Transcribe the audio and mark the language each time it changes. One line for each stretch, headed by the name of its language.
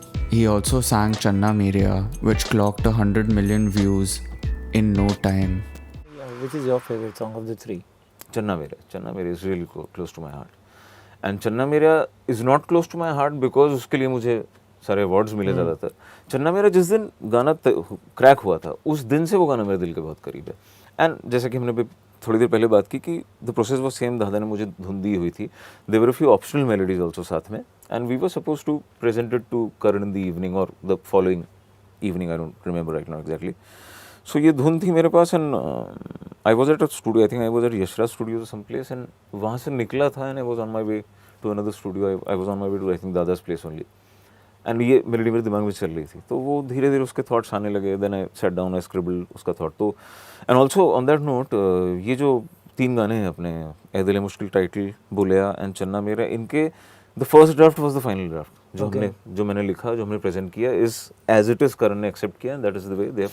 English: He also sang Channa Mereya, which clocked 100 million views in no time. Which is your favorite song of the three? Channa Mereya. Channa Mereya is really close to my heart. And Channa Mereya is not close to my heart because
Hindi: उसके लिए मुझे सारे awards मिले ज़्यादातर. चन्ना मेरा जिस दिन गाना क्रैक हुआ था उस दिन से वो गाना मेरे दिल के बहुत करीब है. एंड जैसे कि हमने थोड़ी देर पहले बात की कि द प्रोसेस वो सेम. दादा ने मुझे धुन दी हुई थी.
English: there were a few optional melodies also
Hindi: साथ में,
English: and we were supposed to present it to Karan in the evening or the following evening, I don't remember right now exactly. So
Hindi: ये धुन थी मेरे पास,
English: and I was at a studio, I think I was at Yashraj Studios or someplace, and
Hindi: वहाँ से निकला था
English: and I was on my way to another studio. I was on my way to I think Dada's place only.
Hindi: And ये melody मेरे दिमाग में चल रही थी, तो वो धीरे धीरे उसके थॉट्स आने लगे.
English: Then I set down, I scribbled उसका thought. तो and also on that note,
Hindi: ये जो 3 गाने हैं अपने,
English: Ae Dil Mushkil, title, Bulleya and Channa Mera, इनके the first draft was the final draft.
Hindi: जो मैंने लिखा, जो हमने प्रेजेंट किया,
English: Is as it is.
Hindi: करण ने एक्सेप्ट किया,
English: That is the way they have.